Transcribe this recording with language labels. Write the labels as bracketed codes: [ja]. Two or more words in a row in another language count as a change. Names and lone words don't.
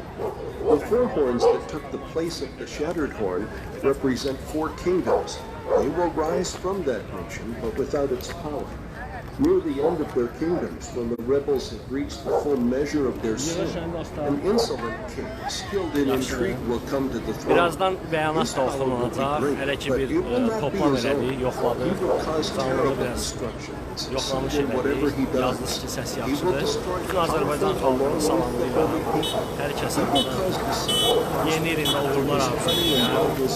[en] The four horns that took the place of the shattered horn represent four kingdoms. They will rise from that nation, but without its power. Near the end of their kingdoms, when the rebels have reached the full measure of their sin, an insolent king, skilled in intrigue, will come to the throne. [az] Birazdan bəyanat da oxunulacaq. Hələ ki bir toplam elədik, yoxladı. Canlı biraz yoxlamış elədik. Yazılış ki, səs yaxşıdır. Bütün Azərbaycan xalqını salamlayıram. Hər kəsə yeni ilində uğurlar arzulayıram.